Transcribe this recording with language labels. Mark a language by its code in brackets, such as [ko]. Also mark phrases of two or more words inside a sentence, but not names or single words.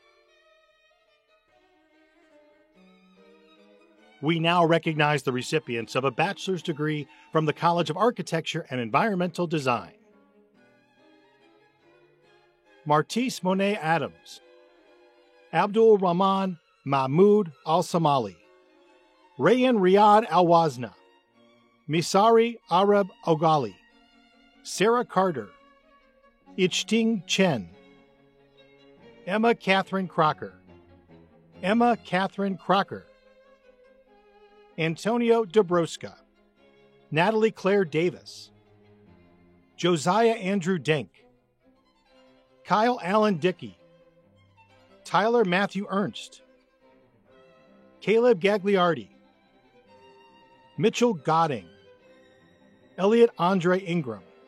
[en] We now recognize the recipients of a bachelor's degree from the College of Architecture and Environmental Design. Martise Monet Adams, Abdul Rahman Mahmoud Al-Somali, Rayan Riyad Al-Wazna, Misari Arab Ogali, Sarah Carter, Ichting Chen, Emma Catherine Crocker, Antonio Dobroska, Natalie Claire Davis, Josiah Andrew Denk, Kyle Allen Dickey, Tyler Matthew Ernst, Caleb Gagliardi, Mitchell Godding, Elliot Andre Ingram,